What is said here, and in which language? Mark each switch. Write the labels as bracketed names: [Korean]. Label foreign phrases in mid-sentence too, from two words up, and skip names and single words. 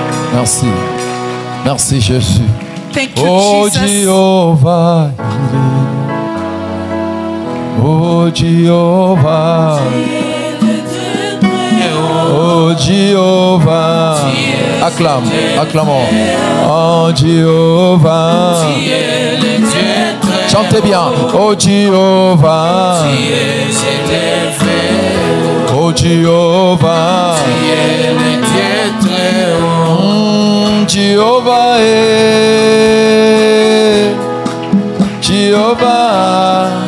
[French] Merci. Merci Jésus. [English] Thank you, oh Jesus. [French] Jehovah. Oh Jehovah. Oh Jehovah. Acclame, acclamons. Oh Jehovah. Chantez bien. Oh Jehovah. Oh Jehovah. Jehovah est Jehovah.